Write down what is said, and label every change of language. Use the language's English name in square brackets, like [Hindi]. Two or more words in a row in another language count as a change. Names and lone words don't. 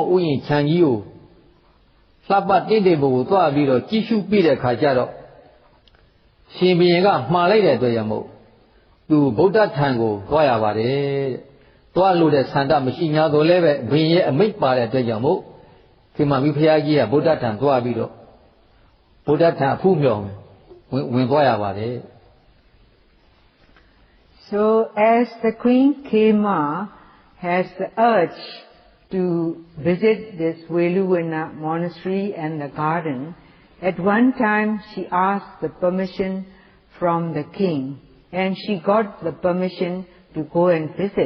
[Burmese] ဥယျာဉ်ခြံကြီးကိုလှပတင့်တဲ့ဘုံကိုသွားပြီးတော့ကြည့်ရှုပြတဲ့အခါကျတော့ရှင်ဘုရင်ကမှားလိုက်တဲ့အတွက်ကြောင့်မို့သူဗုဒ္ဓထံကိုသွားရပါတယ်တဲ့သွားလို့တဲ့ဆန္ဒမရှိ냐တော့လည်းပဲဘုရင်ရဲ့အမိန့်ပါတဲ့အတွက်ကြောင့်မို့ခေမာမိဖုရားကြီးကဗုဒ္ဓထံသွားပြီးတော့ဗုဒ္ဓထံအဖူးမြော်ဝင်သွားရပါတယ် [English] So as the Queen Khema has the urge to visit this Veluvana monastery and the garden, at one time she asked the permission from the king, and she got the permission to go and visit.